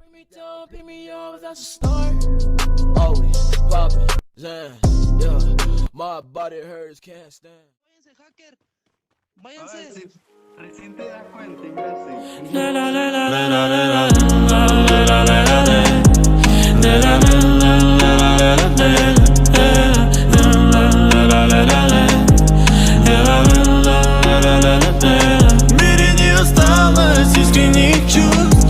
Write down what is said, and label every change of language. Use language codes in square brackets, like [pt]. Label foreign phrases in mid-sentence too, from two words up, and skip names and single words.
[en] me down, pick me up, that's a start. Always popping, yeah. My body hurts, can't stand. [es] Váyanse, hacker. Váyanse. Recién te das cuenta, imbécil. [ru] В мире не осталось искренних чувств.